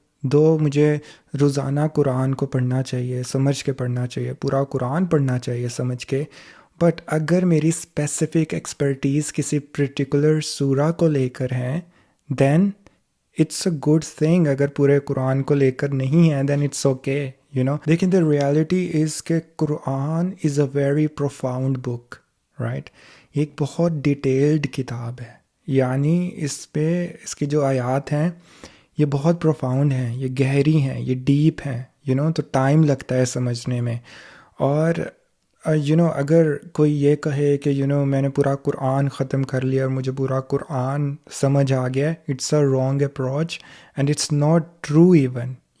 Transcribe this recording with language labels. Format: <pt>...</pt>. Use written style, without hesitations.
<ur>دو مجھے روزانہ قرآن کو پڑھنا چاہیے، سمجھ کے پڑھنا چاہیے، پورا قرآن پڑھنا چاہیے سمجھ کے. بٹ اگر میری اسپیسیفک ایکسپرٹیز کسی پرٹیکولر سورہ کو لے کر ہیں دین اٹس اے گڈ تھنگ. اگر پورے قرآن کو لے کر نہیں ہے دین اٹس اوکے.</ur> <en>دیکھیں the reality is کہ Quran is a very profound book right.</en> <ur>یہ ایک بہت ڈیٹیلڈ کتاب ہے، یعنی اس کی جو آیات ہیں یہ بہت پروفاؤنڈ ہیں، یہ گہری ہیں، یہ ڈیپ ہیں تو ٹائم لگتا ہے سمجھنے میں. اور اگر کوئی یہ کہے کہ میں نے پورا قرآن ختم کر لیا اور مجھے پورا قرآن سمجھ آ گیا، it's a wrong approach and it's not true even.</ur>